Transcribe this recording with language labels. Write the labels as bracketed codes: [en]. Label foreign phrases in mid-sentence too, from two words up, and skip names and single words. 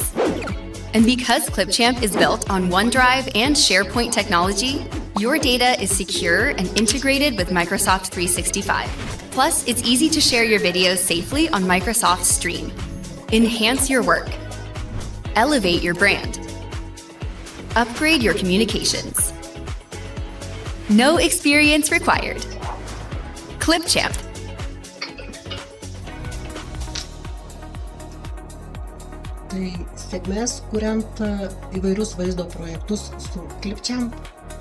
[en] And because Clipchamp is built on OneDrive and SharePoint technology, your data is secure and integrated with Microsoft 365. Plus, it's easy to share your videos safely on Microsoft Stream. Enhance your work. Elevate your brand. Upgrade your communications. No experience required. Clipchamp. [lt] Tai sėkmės kuriant įvairius vaizdo projektus su Clipchamp.